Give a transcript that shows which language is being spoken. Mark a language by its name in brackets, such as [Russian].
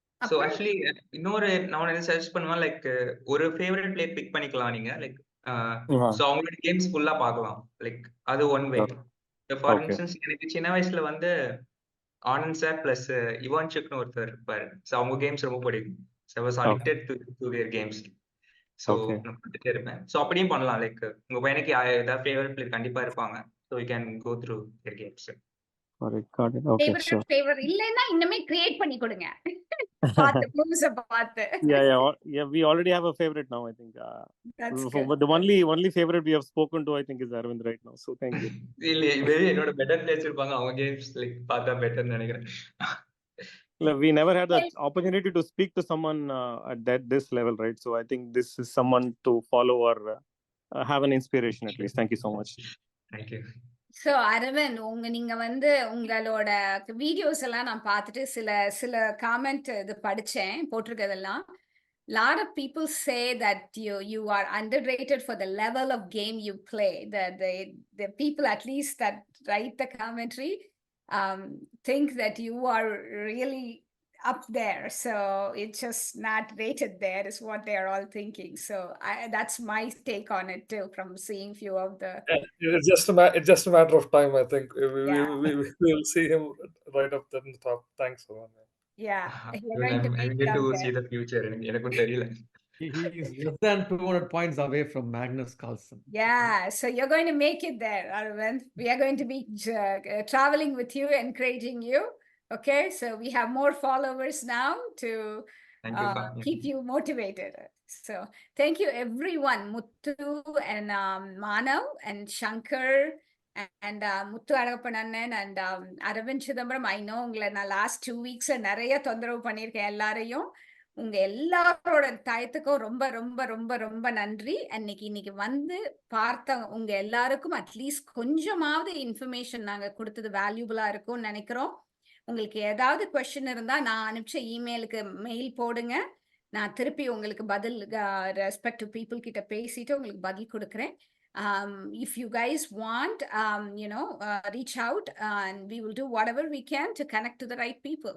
[Tamil] So actually இன்னொரு நான் என்ன சர்ச் பண்ணுவேன், லைக் ஒரு ஃபேவரட் பிளேயர் பிக் பண்ணிக்கலாம் நீங்க, லைக் சோ அவங்களோட கேம்ஸ் ஃபுல்லா பார்க்கலாம். லைக் அது ஒன் வே. ஃபார் இன்ஸ்டன்ஸ் எனக்கு சின்ன வயசுல வந்து ஆனந்த் சார் பிளஸ் இவான்சுக்னு ஒருத்தர் இருப்பாரு. சோ அவங்க கேம்ஸ் ரொம்ப பிடிக்கும். [English] So I was addicted to their games. [Tamil] So நான் பார்த்துட்டே இருப்பேன். சோ அப்படியும் பண்ணலாம். லைக் உங்க பையனுக்கு ஏதாவது ஃபேவரட் பிளேயர் கண்டிப்பா இருப்பாங்க. [English] So you can go through their games. Got it. Okay, sure. [Tamil] Favourite இல்லைன்னா இன்னுமே கிரியேட் பண்ணி கொடுங்க. பார்த்து. [English] Yeah, we already have a favorite now, I think. The only favorite we have spoken to, I think, is Aravind right now. So thank you. [Tamil] இல்ல என்னோட better players இருப்பாங்க, அவங்க games like பார்த்தா பெட்டர்னு நினைக்கிறேன். [English] We never had the opportunity to speak to someone at this level, right? So I think this is someone to follow or have an inspiration at least. Thank you so much. Thank you. [Tamil] So Aravind, நீங்க வந்து உங்களோட videos எல்லாம் நான் பார்த்துட்டு சில comment இது படிச்சேன், போட்டிருக்கிறதெல்லாம். [English] lot of people say that you are underrated for the level of game you play. The people at least that write the commentary think that you are really up there, so it's just not rated there is what they are all thinking. So that's my take on it too, from seeing few of the it's just a matter of time. I think we will see him right up there in the top. Thanks, yeah, I get to see the future. [Tamil] எனக்கும் தெரியல. [English] He is less than 200 points away from Magnus Carlsen. Yeah, so you're going to make it there, Aravind. We are going to be traveling with you, encouraging you. Okay, so we have more followers now to Thank you. Pa. keep you motivated. So thank you, everyone. Muthu and Manav and Shankar and Muthu Arapananan and Aravind Chidambaram. I know [Tamil] உங்களை நான் [English] last 2 weeks [Tamil] நிறைய தொந்தரவு பண்ணியிருக்கேன் எல்லாரையும். உங்க எல்லாரோட டயத்துக்கும் ரொம்ப ரொம்ப ரொம்ப ரொம்ப நன்றி. இன்னைக்கு வந்து பார்த்த உங்க எல்லாருக்கும் அட்லீஸ்ட் கொஞ்சமாவது இன்ஃபர்மேஷன் நாங்க கொடுத்தது வேல்யூபிளா இருக்கும்னு நினைக்கிறோம். உங்களுக்கு ஏதாவது கொஸ்டின் இருந்தா நான் அனுப்பிச்ச இமெயிலுக்கு மெயில் போடுங்க. நான் திருப்பி உங்களுக்கு பதில் ரெஸ்பெக்டிவ் பீப்புள் கிட்ட பேசிட்டு உங்களுக்கு பதில் கொடுக்குறேன். [English] If you guys want, reach out and we will do whatever we can to connect to the right people.